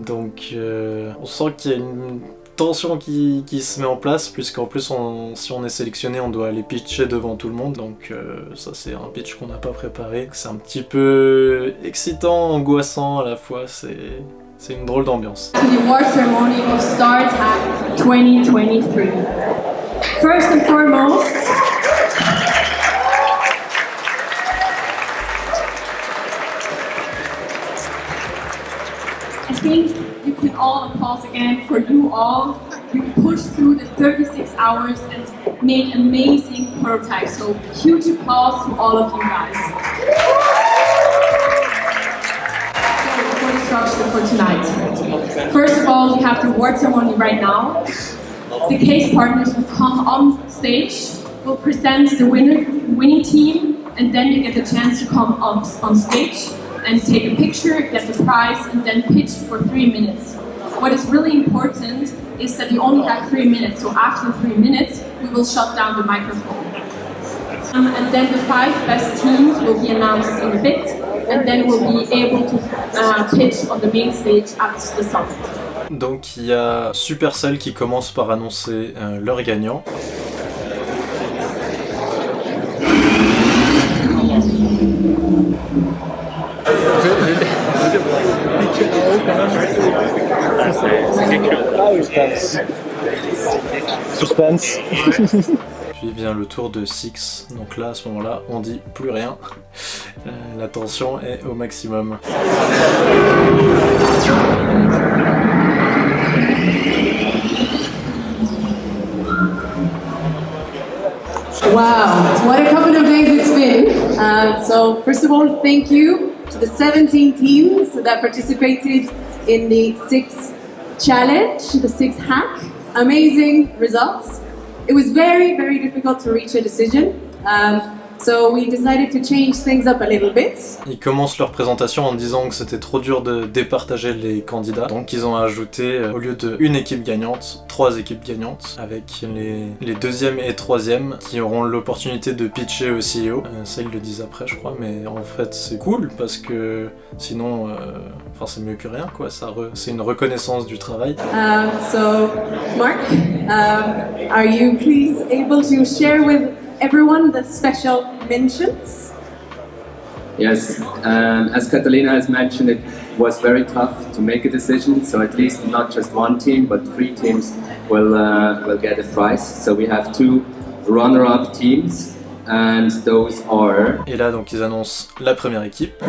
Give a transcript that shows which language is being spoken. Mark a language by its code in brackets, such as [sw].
[fr] Donc on sent qu'il y a une tension qui se met en place, puisqu'en plus si on est sélectionné, on doit aller pitcher devant tout le monde, donc ça c'est un pitch qu'on n'a pas préparé. C'est un petit peu excitant, angoissant à la fois, c'est une drôle d'ambiance. [en] The award ceremony of Start Hack 2023. First and foremost, I think you could all applause again for you all. You pushed through the 36 hours and made amazing prototypes. So huge applause to all of you guys. So for the structure for tonight. First of all, we have the award ceremony right now. The case partners will come on stage, will present the winning team, and then you get the chance to come on stage and take a picture, get the prize, and then pitch for 3 minutes. What is really important is that you only have 3 minutes, so after 3 minutes, we will shut down the microphone. And then the 5 best teams will be announced in a bit, and then we'll be able to pitch on the main stage at the summit. [fr] Donc il y a Supercell qui commence par annoncer leur gagnant. Suspense. Puis vient le tour de Six, donc là à ce moment-là on dit plus rien, la tension est au maximum. [en] Wow, what a couple of days it's been. So first of all, thank you to the 17 teams that participated in the 6 challenge, the 6 hack. Amazing results. it was very, very difficult to reach a decision. So we decided to change things up a little bit. [fr] Ils commencent leur présentation en disant que c'était trop dur de départager les candidats. Donc ils ont ajouté, au lieu de une équipe gagnante, 3 équipes gagnantes, avec les deuxièmes et troisièmes qui auront l'opportunité de pitcher au CEO. Ça ils le disent après je crois, mais en fait c'est cool parce que sinon, c'est mieux que rien quoi. C'est une reconnaissance du travail. [en] So Mark, are you please able to share with everyone the special mentions? Yes, as Catalina has mentioned, it was very tough to make a decision. So at least not just one team, but 3 teams will get a prize. So we have 2 runner-up teams, and those are. [fr] Et là donc ils annoncent la première équipe.